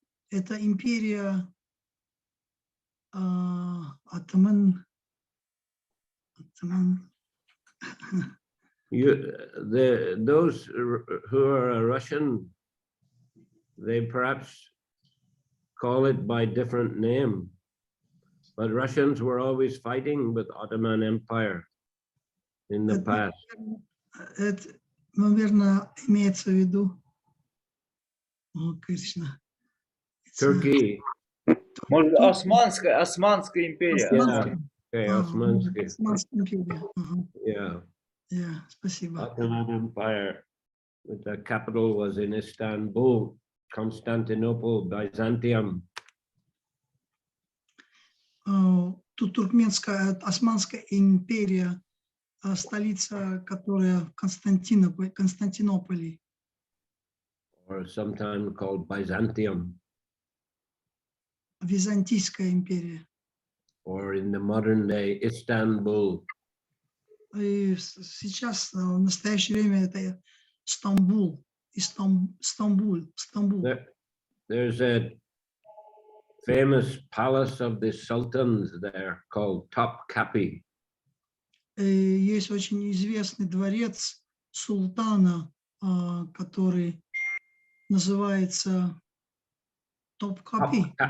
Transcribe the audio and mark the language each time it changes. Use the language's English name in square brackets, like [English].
[Russian] Это империя Ottoman. [English] Those who are a Russian, they perhaps call it by different name, but Russians were always fighting with Ottoman Empire in the past. [Russian] Это, наверное, имеется в виду. О, Кришна. [English] Turkey, [Russian] Может, Османская империя. [English] yeah, okay, Osmansky, [Russian] Османская империя. Ага. [English] yeah, Yeah, [Russian] спасибо. [English] Ottoman Empire. The capital was in Istanbul, Constantinople, Byzantium. [Russian] Тут туркменская, Османская империя, столица, которая в Константинополе. [English] Or sometimes called Byzantium, [Russian] Византийская империя. [English] or in the modern day, Istanbul. [Russian] И сейчас, в настоящее время, это Стамбул. Стамбул. [English] There's a famous palace of the sultans there called Topkapi. [Russian] Есть очень известный дворец султана, который называется Топкапи.